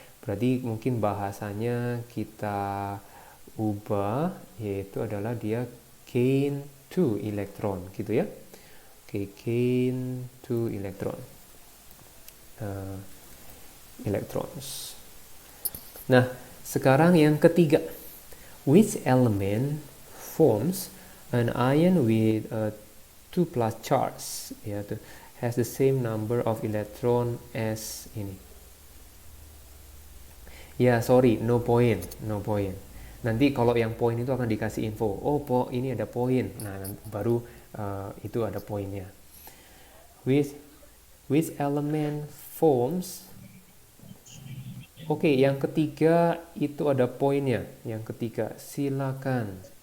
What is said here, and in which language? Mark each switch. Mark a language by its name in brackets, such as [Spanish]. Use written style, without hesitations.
[Indonesian] Berarti mungkin bahasanya kita ubah, yaitu adalah dia gain 2 elektron gitu ya. Oke, gain 2 elektron. Electrons. Nah, sekarang yang ketiga. [English] Which element forms an ion with a 2 plus charge, yaitu has the same number of electron as ini? Ya, sorry, no point. [Indonesian] Nanti kalau yang poin itu akan dikasih info. Oh, ini ada poin. Nah, baru itu ada poinnya. [English] Which element forms? [Indonesian] Oke, yang ketiga itu ada poinnya. Yang ketiga, silakan.